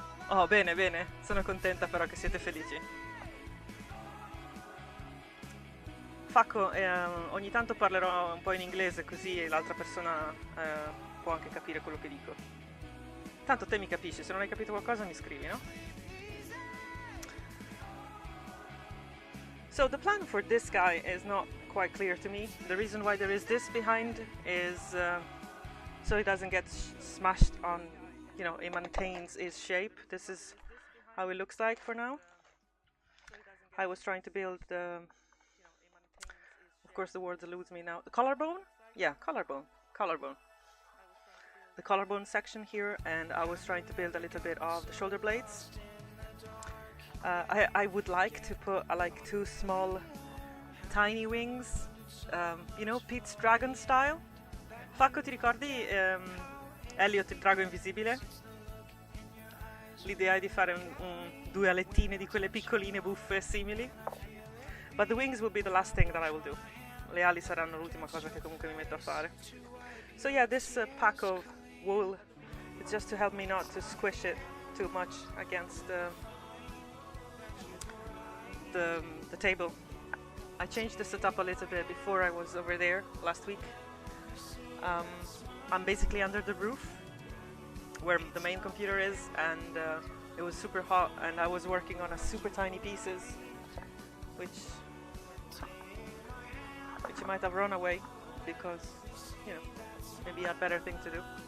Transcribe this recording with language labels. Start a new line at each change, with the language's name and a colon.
Italian: Oh, bene, bene, sono contenta però che siete felici. Facco, ogni tanto parlerò un po' in inglese così l'altra persona può anche capire quello che dico. Tanto te mi capisci, se non hai capito qualcosa mi scrivi, no?
English: So the plan for this guy is not quite clear to me. The reason why there is this behind is so he doesn't get smashed on you know, it maintains its shape. This is how it looks like for now. I was trying to build the, of course the word eludes me now, the collarbone? Yeah, collarbone. The collarbone section here, and I was trying to build a little bit of the shoulder blades. I would like to put like 2 small tiny wings, you know, Pete's dragon style.
Italian: Facco, ti ricordi Elliot il drago invisibile? L'idea è di fare 2 alettine di quelle piccoline buffe simili.
English: But the wings will be the last thing that I will do.
Italian: Le ali saranno l'ultima cosa che comunque mi metto a fare.
English: So yeah, this pack of wool, it's just to help me not to squish it too much against the table. I changed the setup a little bit before I was over there last week. I'm basically under the roof where the main computer is, and it was super hot, and I was working on a super tiny pieces, which you might have run away because, you know, maybe you had better thing to do.